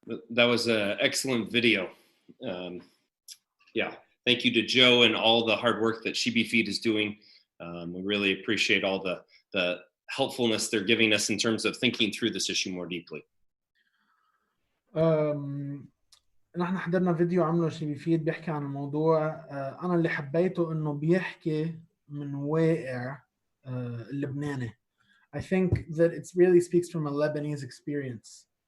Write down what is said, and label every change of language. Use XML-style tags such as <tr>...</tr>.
<en>That was an excellent video. Yeah, thank you to Joe and all the hard work that She Be Feed is doing. We really appreciate all the helpfulness they're giving us in terms of thinking through this issue more deeply.</en> <ar>نحن حضرنا فيديو عمله شي بيفيد بيحكي عن الموضوع. أنا اللي حبيته إنه بيحكي من واقع اللبناني.</ar> <en>I think that it really speaks from a Lebanese experience.</en>